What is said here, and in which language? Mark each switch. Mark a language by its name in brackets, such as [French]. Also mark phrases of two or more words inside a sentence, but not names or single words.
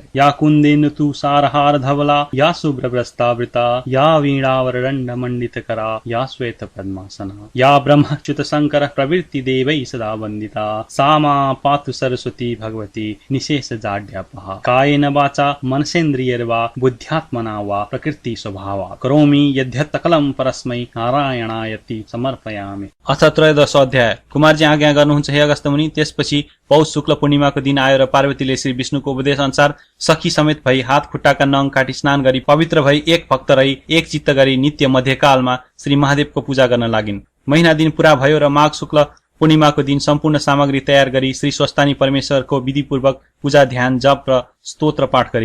[Sanskrit] या कुन्देन्दु तुषारहार धवला या शुभ्रवस्त्रावृता या वीणावरदण्डमण्डितकरा या श्वेतपद्मासना या ब्रह्मच्युत शङ्कर प्रवृत्ति देवैः सदा वन्दिता सा मा पातु सरस्वती भगवती निशेष जाड्यापहा। कायेन वाचा मनसेन्द्रियैर्वा बुद्ध्यात्मना वा प्रकृति स्वभावात् करोमि यद्यत् सकलं परस्मै नारायणायति समर्पयामि। अथ त्रयोदश अध्याय। [Nepali] कुमारजी आज्ञा गर्नुहुन्छ हे अगस्त्य मुनि। त्यसपछि पौष शुक्ल पूर्णिमाको दिन आयो र पार्वतीले श्री विष्णुको उपदेश अनुसार सखी समेत भई हात खुट्टाका नङ काटी स्नान गरी पवित्र भई एक भक्त रही एक चित्त गरी नित्य मध्यकालमा श्री महादेवको पूजा गर्न लागिन्। महिना दिन पूरा भयो र माघ शुक्ल पूर्णिमाको दिन सम्पूर्ण सामग्री तयार गरी श्री स्वस्तानी परमेश्वरको विधिपूर्वक पूजा ध्यान जप र स्तोत्र पाठ गरिन्।